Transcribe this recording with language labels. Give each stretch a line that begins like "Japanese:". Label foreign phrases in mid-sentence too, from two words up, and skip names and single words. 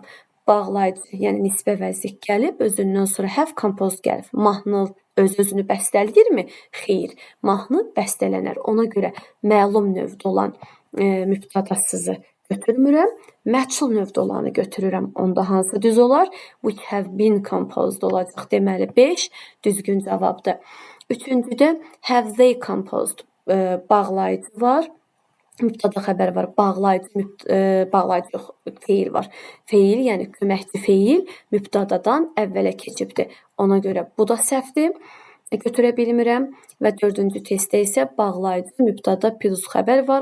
Azerbaijani: Bağlayıcı, yəni nisbi əvəzlik gəlib, özündən sonra
English: have composed
Azerbaijani: gəlib. Mahnı öz-özünü bəstələyirmi? Xeyr, mahnı bəstələnər. Ona görə məlum növdə olan mübtadasızı götürmürəm. Məchul növdə olanı götürürəm. Onda hansı düz olar?
English: Which have been composed olacaq.
Azerbaijani: Deməli, 5 düzgün cavabdır. 3-cüdə
English: have they composed
Azerbaijani: bağlayıcı var. Mübtada xəbər var, bağlayıcı yox, feil var. Feil, yəni köməkçi feil mübtadadan əvvələ keçibdir. Ona görə bu da səhvdir. götürə bilmirəm və 4-cü testdə isə bağlayıcı mübtəda plus xəbər var.